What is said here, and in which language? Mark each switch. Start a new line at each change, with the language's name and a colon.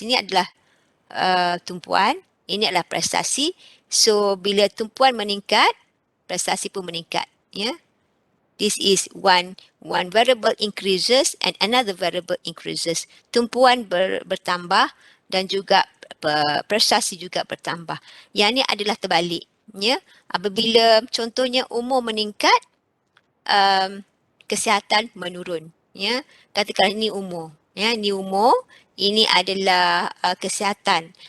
Malay: Sini adalah tumpuan, ini adalah prestasi. So bila tumpuan meningkat, prestasi pun meningkat.
English: This is one variable increases and another variable increases.
Malay: Tumpuan bertambah dan juga prestasi juga bertambah. Yang ni adalah terbalik. Apabila contohnya umur meningkat, kesihatan menurun. Katakan ini umur. Ini umur, ini adalah kesihatan.